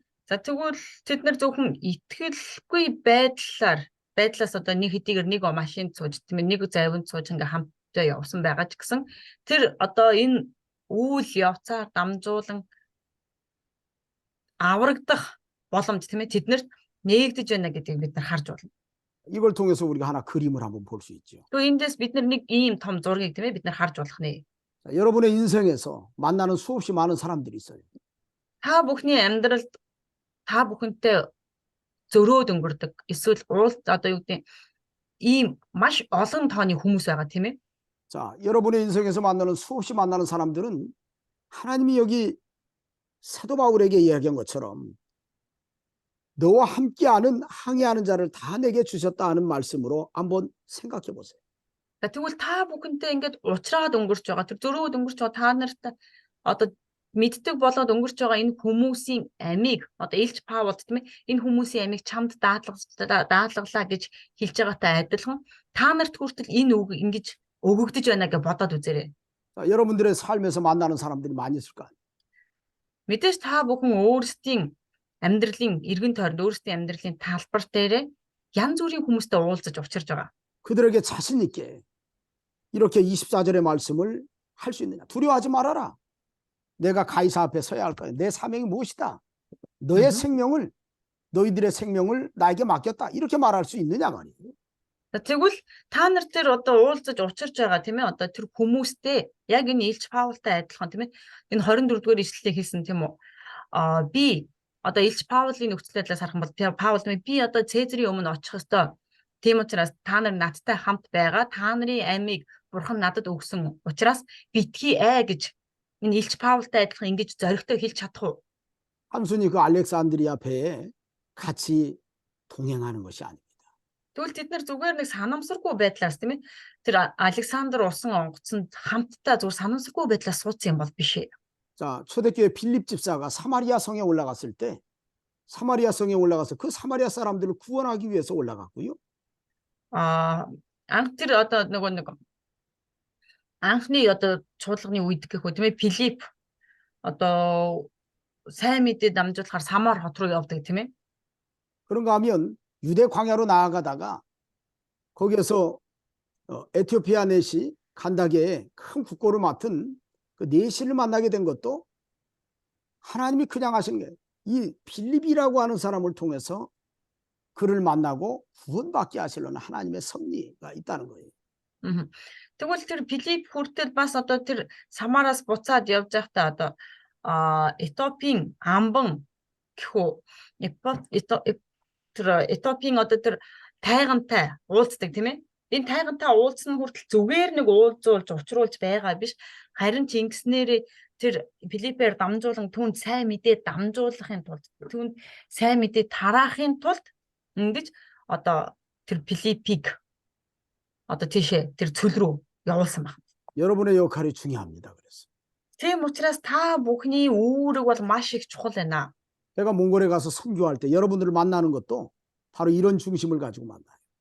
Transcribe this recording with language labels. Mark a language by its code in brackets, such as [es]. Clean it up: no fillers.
[mn] За тэгвэл тэд нар зөвхөн итгэлгүй байдлаас одоо нэг хэдийгээр нэг машинд сууж тийм нэг завинд сууж ингээ хамтдаа явсан байгаа ч гэсэн тэр одоо энэ үйл явцаар дамжуулан аврагдах боломж тийм ээ тэднэрт нээгдэж байна гэдгийг бид нар харж байна. [ko] 이걸 통해서 우리가 하나 그림을 한번 볼 수 있죠. 또 [mn] эндээс бид нар нэг ийм том зургийг тийм ээ бид нар харж болох нэ. [ko] 여러분의 인생에서 만나는 수없이 많은 사람들이 있어요. [mn] Та бүхний амьдралд та бүхэнтэй зөрөөд өнгөрдөг эсвэл одоо юу гэдэг ийм маш олон тооны хүмүүс байгаа тийм ээ. [ko] 자, 여러분의 인생에서 만나는 수없이 만나는 사람들은 하나님이 여기 사도 바울에게 이야기한 것처럼 너와 함께하는 항해하는 자를 다 내게 주셨다 하는 말씀으로 한번 생각해 보세요. [mn] Тэгвэл та бүхэнтэй ингээд уулзраад өнгөрч байгаа тэр зөрөөд өнгөрч байгаа та нарт одоо мэддэг болоод өнгөрч байгаа энэ хүмүүсийн амийг одоо Илч Паул тийм ээ энэ хүмүүсийн амийг чамд даатгалаа гэж хэлж байгаатай адилхан та нарт хүртэл энэ үг ингэж өгөгдөж байна гэж бодоод үзээрэй. [ko] 자, 여러분들의 삶에서 만나는 사람들이 많이 있을 거 아니에요. [mn] Мэдээж та бүхэн өөрсдийн амьдралын эргэн тойронд өөрсдийн амьдралын талбар дээр янз бүрийн хүмүүстэй уулзаж учирж байгаа. [ko] 그들에게 자신 있게 이렇게 24절의 말씀을 할 수 있느냐. 두려워하지 말아라. 내가 가이사 앞에 서야 할 거야. 내 사명이 무엇이다. 너희들의 생명을 나에게 맡겼다. 이렇게 말할 수 있느냐 말이에요. [mn] Тэгвэл та нар тэр одоо уулзаж учирч байгаа тийм ээ одоо тэр хүмүүстэй яг энэ Илч Паултай адилхан тийм ээ энэ 24-р ишлэлийг хэлсэн тийм үү би одоо Илч Паулийн нөхцөл байдлаас харах юм бол Паул би одоо Цезарийн өмнө очих ёстой. Тийм учраас та нар надтай хамт байгаа. Та нарын амийг Бурхан надад өгсөн учраас битгий гэж Энэ Илч Паултай адилхан ингэж зоригтой хэлж чадах уу? [ko] 단순히 그 알렉산드리아 배에 같이 동행하는 것이 아닙니다. [mn] Тэгвэл тэд нар зүгээр нэг санамсаргүй байдлаас тийм ээ тэр Александр усан онгоцонд хамтдаа зүгээр санамсаргүй байдлаас суудсан юм бол биш ээ. [ko] 자, 초대교회 빌립 집사가 사마리아 성에 올라갔을 때 사마리아 성에 올라가서 그 사마리아 사람들을 구원하기 위해서 올라갔고요. [mn] Анх тэр одоо нөгөө нэг анхны одоо чуулганы үед гэхүү тийм ээ Филипп одоо сайн мэдээ дамжуулахаар Самар хот руу явдаг тийм ээ. [ko] 그런가 하면 유대 광야로 나아가다가 거기에서 에티오피아 내시 간다게에 큰 국고를 맡은 그 내시를 만나게 된 것도 하나님이 그냥 하신 게 이 빌립이라고 하는 사람을 통해서 그를 만나고 구원받게 하시려는 하나님의 섭리가 있다는 거예요. [mn] Тэгвэл тэр Филипп хүртэл бас одоо тэр Самараас буцаад явж байхдаа одоо Этиопийн амбан гэхүү тэр Этиопийн одоо тэр тайгантай уулздаг тийм ээ. Энэ тайгантай уулзсан хүртэл зүгээр нэг уулзуулж учруулж байгаа биш. Харин ч ингэснээр тэр Филиппээр дамжуулан түүнд сайн мэдээ дамжуулахын тулд түүнд сайн мэдээ тараахын тулд ингэж одоо тэр Филиппийг одоо тийшээ тэр цөл рүү явуулсан байна. [ko] 여러분의 역할이 중요합니다. 그래서 [mn] Тийм учраас та бүхний үүрэг бол маш их чухал байна. [ko] 제가 몽골에 가서 선교할 때 여러분들을 만나는 것도 바로 이런 중심을 가지고 만나요.